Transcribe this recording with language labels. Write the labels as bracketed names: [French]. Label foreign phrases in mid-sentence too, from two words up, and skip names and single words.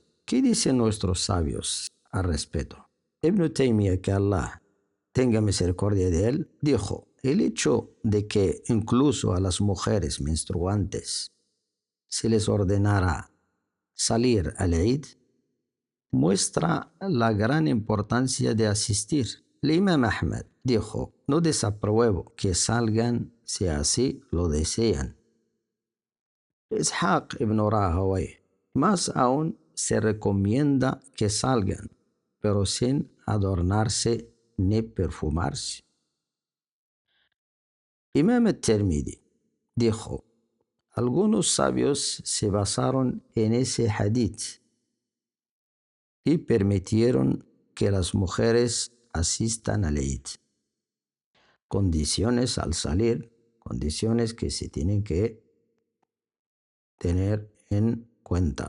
[Spanish] ¿Qué dicen nuestros sabios al respecto? Ibn Taymiyyah, que Allah tenga misericordia de él, dijo: el hecho de que incluso a las mujeres menstruantes se les ordenara salir al Eid muestra la gran importancia de asistir. El Imam Ahmad dijo: no desapruebo que salgan si así lo desean. Ishaq ibn Rahawayh: más aún se recomienda que salgan, pero sin adornarse ni perfumarse. Imam al-Tirmidhi dijo: algunos sabios se basaron en ese hadith y permitieron que las mujeres asistan al Eid. Condiciones al salir, condiciones que se tienen que tener en cuenta.